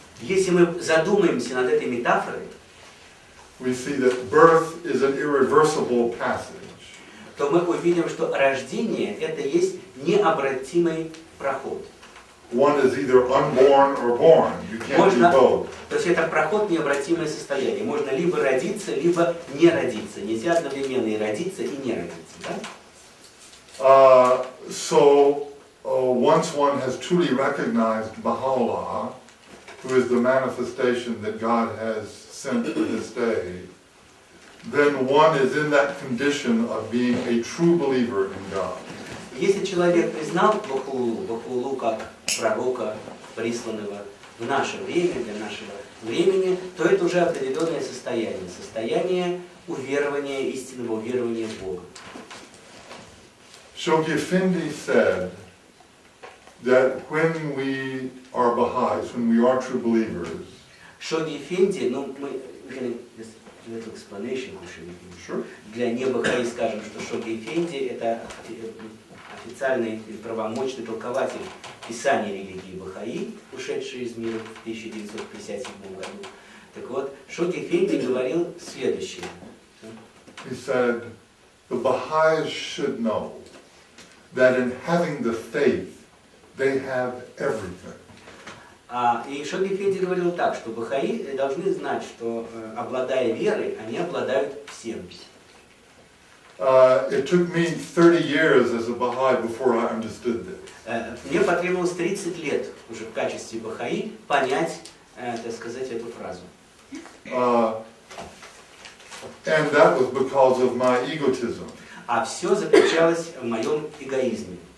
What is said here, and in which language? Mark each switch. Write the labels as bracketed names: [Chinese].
[Russian] если мы задумаемся над этой метафорой, [English] we see that birth is an irreversible passage. [Russian] То мы увидим, что рождение это есть необратимый проход. [English] One is either unborn or born. You can't do both. [Russian] То есть это проход необратимое состояние. Можно либо родиться, либо не родиться. Нельзя одновременно и родиться, и не родиться. Да? [English] Once one has truly recognized Baha'u'llah, who is the manifestation that God has sent for this day, then one is in that condition of being a true believer in God. [Russian] Если человек признал Бахаулу как пророка, присланного в наше время, для нашего времени, то это уже определенное состояние уверования, истинного уверования в Бога. [English] Shoghi Effendi said that when we are Baha'is, when we are true believers, [Russian] Шоги Эфенди, ну, мы [English] little explanation, Sure. [Russian] для небахаи скажем, что Шоги Эфенди это официальный или правомочный толкователь писания религии Бахаи, ушедший из мира в 1957 году. Так вот, Шоги Эфенди говорил следующее. [English] He said, the Baha'is should know that in having the faith, they have everything. [Russian] И Шоги Эфенди говорил так, что Бахаи должны знать, что обладая верой, они обладают всем. [English] It took me 30 years as a Baha'i before I understood this. [Russian] Мне потребовалось 30 лет уже в качестве Бахаи понять, так сказать, эту фразу. [English] And that was because of my egotism. [Russian] А все заключалось в моем эгоизме.